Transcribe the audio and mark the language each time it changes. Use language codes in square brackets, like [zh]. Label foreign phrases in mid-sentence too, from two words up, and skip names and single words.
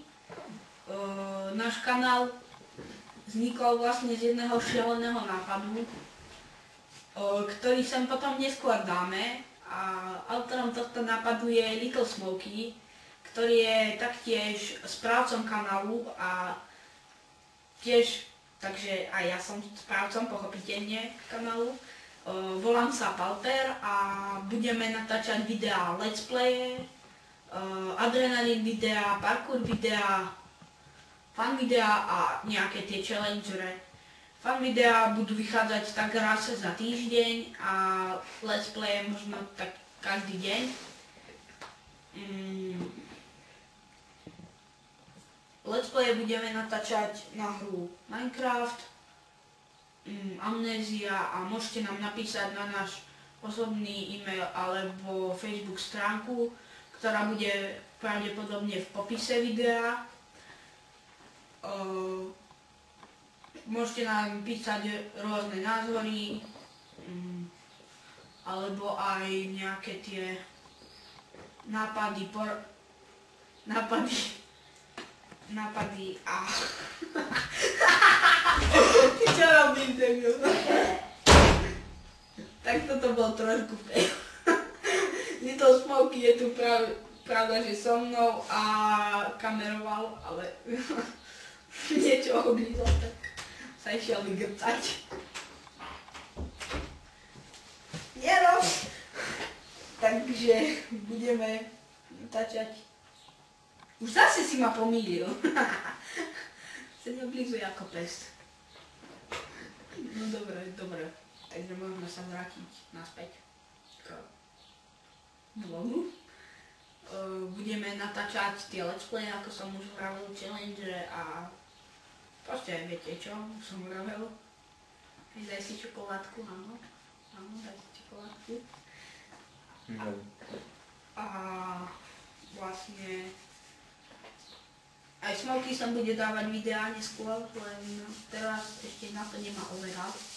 [sk] Náš kanál vznikol vlastne z jedného šialeného nápadu, ktorý sem potom neskôr dáme, a autorom tohto nápadu je Little Smokey, ktorý je taktiež správcom kanálu a tiež, takže aj ja som správcom pochopiteľne kanálu. Volám sa Palper a budeme natáčať videá [en] let's play, [sk] adrenalin videa, parkour videa, fun videa a nejaké tie challengere. Fun videa budú vychádzať tak raz za týždeň a [en] let's play [sk] možno tak každý deň. [en] Let's play [sk] budeme natáčať na hru Minecraft, Amnézia a môžete nám napísať na náš osobný e-mail alebo Facebook stránku, ktorá bude pravdepodobne v popise videa. Môžete nám písať rôzne názory alebo aj nejaké tie nápady a čo robím, debil? Tak toto bol trošku fail. Little Smokey je tu pravda, že so mnou a kameroval, ale niečo oblízol, tak sa išiel vygrcať. Nerob! Takže budeme natáčať. Už zase si ma pomýlil. Sa neoblízuje ako pes. No dobre. Takže môžeme sa vrátiť naspäť k vlogu. Budeme natáčať tie [en] let's play, [sk] ako som už hovoril, challenge a proste viete čo, už som hovoril. Daj si čokoládku, áno, daj si čokoládku. A vlastne aj Smokey som bude dávať videá neskôr, len teraz ešte na to nemá overall.